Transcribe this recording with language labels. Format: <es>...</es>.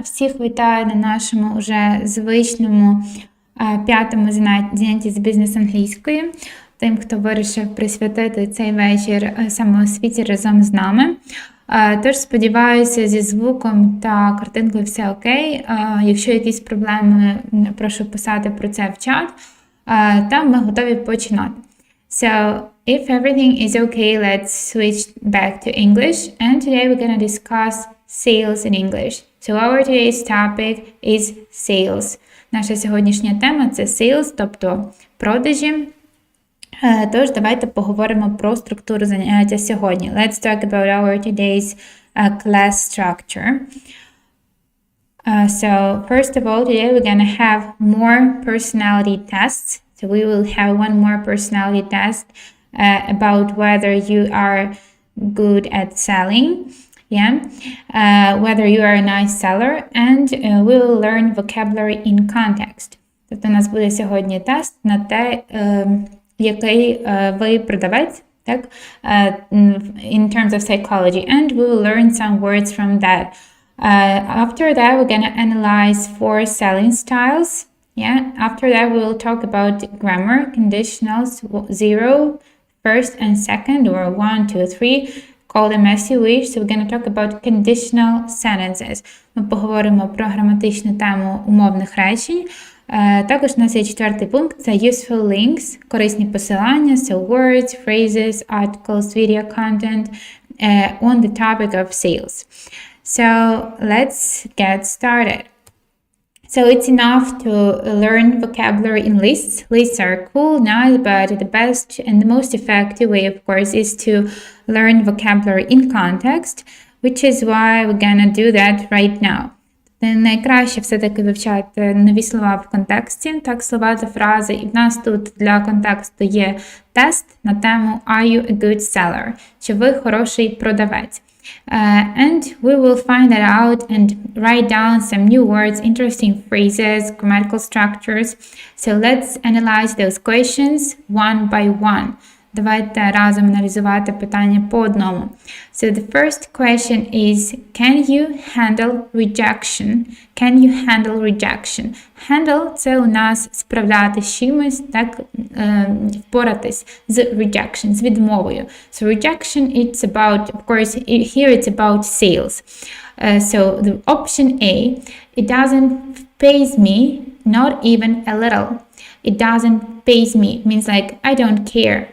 <uk>Всіх вітаю на нашому уже звичному 5-му занятті з бізнес-англійської. Тим, хто вирішив присвятити цей вечір самоосвіті разом з нами. Тож, сподіваюся, зі звуком та картинкою все окей. Якщо якісь проблеми, прошу писати про це в чат. Та ми готові починати.</uk> <en>So, if everything is okay, let's switch back to English. And today we're going to discuss sales in English. So, our today's topic is sales.</en> <uk>Наша сьогоднішня тема – це sales, тобто продажі. Тож, давайте поговоримо про структуру заняття сьогодні.</uk> <en>Let's talk about our today's class structure. So, first of all, today we're going to have more personality tests. So we will have one more personality test about whether you are good at selling, whether you are a nice seller, and we will learn vocabulary in context.</en> <uk>Тобто у нас буде сьогодні тест на те, який ви продавець, так?</uk> <en>In terms of psychology, and we will learn some words from that. After that, we're going to analyze 4 selling styles. After that, we will talk about grammar, conditionals, 0, first and second, or 1, 2, 3. Call them as you wish. So we're going to talk about conditional sentences.</en> <uk>Ми поговоримо про граматичну тему умовних речень. Також у нас є 4-й пункт, це</uk> <en>useful links,</en> <uk>корисні посилання,</uk> <en>so words, phrases, articles, video content on the topic of sales. So let's get started. So it's enough to learn vocabulary in lists. Lists are cool, nice, but the best and the most effective way, of course, is to learn vocabulary in context, which is why we're gonna do that right now.</en> <uk>Найкраще все-таки вивчати нові слова в контексті, так, слова та фрази. І в нас тут для контексту є тест на тему</uk> <en>Are you a good seller?</en> <uk>Чи ви хороший продавець?</uk> <en>And we will find that out and write down some new words, interesting phrases, grammatical structures. So let's analyze those questions one by one.</en> <uk>Давайте разом аналізувати питання по одному.</uk> <en>So the first question is, can you handle rejection? Can you handle rejection?</en> <uk>Handle – це у нас справляти з чимось, так, впоратись з rejection, з відмовою.</uk> <en>So rejection, it's about, of course, here it's about sales. So the option A, it doesn't faze me, not even a little. It doesn't faze me, means like I don't care.</en>